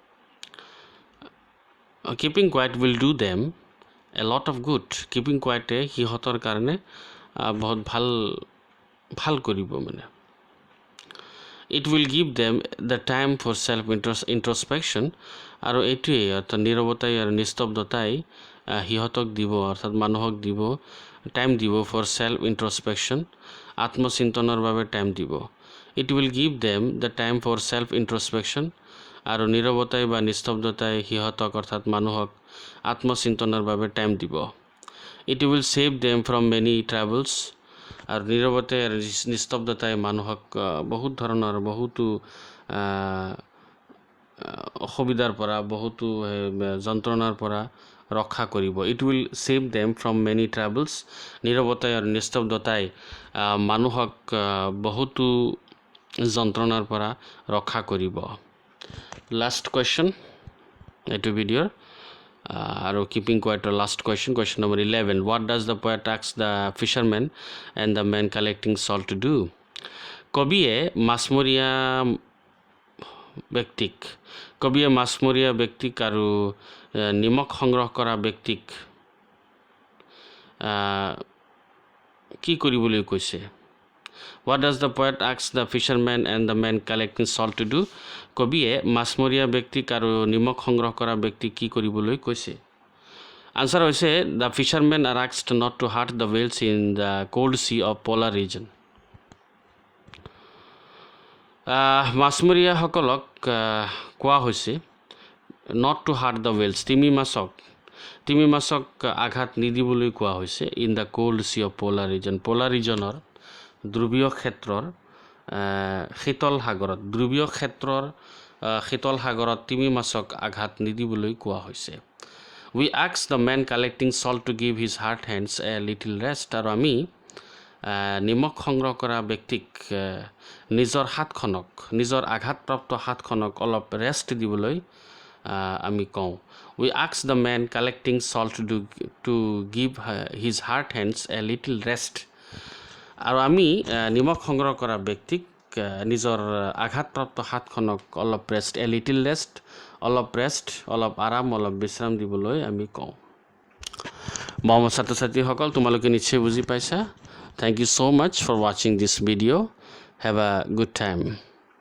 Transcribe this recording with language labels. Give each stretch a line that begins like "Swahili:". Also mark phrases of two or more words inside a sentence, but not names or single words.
English: Keeping quiet will do them a lot of good Keeping quiet
Assamese: হিহঁতৰ কাৰণে বহুত ভাল কৰিব মানে
English: It will give them the time for self introspection
Assamese: আৰু এইটোৱে অৰ্থাৎ নীৰৱতাই আৰু নিস্তব্ধতাই হিহঁতক দিব অৰ্থাৎ মানুহক দিব টাইম দিব
English: for self introspection
Assamese: আত্মচিন্তনৰ বাবে টাইম দিব
English: It will give them the time for self introspection
Assamese: আৰু নীৰৱতাই বা নিস্তব্ধতাই সিহঁতক অৰ্থাৎ মানুহক আত্মচিন্তনৰ বাবে টাইম দিব।
English: It will save them from many troubles.
Assamese: আৰু নীৰৱতাই আৰু নিস্তব্ধতাই মানুহক বহুত ধৰণৰ বহুতো অসুবিধাৰ পৰা বহুতো যন্ত্ৰণাৰ পৰা ৰক্ষা কৰিব।
English: It will save them from many troubles.
Assamese: নীৰৱতাই আৰু নিস্তব্ধতাই মানুহক বহুতো যন্ত্ৰণাৰ পৰা ৰক্ষা কৰিব।
English: last question
Assamese: এইটো ভিডিঅ'ৰ আৰু কিপিং কোৱাইটৰ
English: last question, question number 11. What does the poet ask the fishermen and the men collecting salt to do?
Assamese: কবিয়ে মাছমৰীয়া ব্যক্তিক আৰু নিমখ সংগ্ৰহ কৰা ব্যক্তিক কি কৰিবলৈ কৈছে?
English: What does the poet ask the fisherman and the man collecting salt to do?
Assamese: কবিয়ে মাছমৰীয়া ব্যক্তিক আৰু নিমখ সংগ্ৰহ কৰা ব্যক্তিক কি কৰিবলৈ কৈছে? আনসাৰ হৈছে
English: the fishermen are asked not to hurt the whales in the cold sea of polar region.
Assamese: মাছমৰীয়াসকলক কোৱা হৈছে
English: not to hurt the whales,
Assamese: তিমি মাছক আঘাত নিদিবলৈ কোৱা হৈছে
English: in the cold sea of polar region, polar regionৰ
Assamese: ধ্ৰুৱীয় ক্ষেত্ৰৰ শীতল সাগৰত তিমি মাছক আঘাত নিদিবলৈ কোৱা হৈছে।
English: We ask the man collecting salt to give his hard hands a little rest.
Assamese: আৰু আমি নিমখ সংগ্ৰহ কৰা ব্যক্তিক নিজৰ আঘাতপ্ৰাপ্ত হাতখনক অলপ ৰেষ্ট দিবলৈ আমি কওঁ।
English: We ask the man collecting salt to give his hard hands a little rest.
Assamese: আৰু আমি নিমখ সংগ্ৰহ কৰা ব্যক্তিক নিজৰ আঘাতপ্ৰাপ্ত হাতখনক অলপ ৰেষ্ট,
English: a little rest,
Assamese: অলপ আৰাম, অলপ বিশ্ৰাম দিবলৈ আমি কওঁ। মৰমৰ ছাত্ৰ ছাত্ৰীসকল, তোমালোকে নিশ্চয় বুজি পাইছা।
English: Thank you so much for watching this video. Have a good time.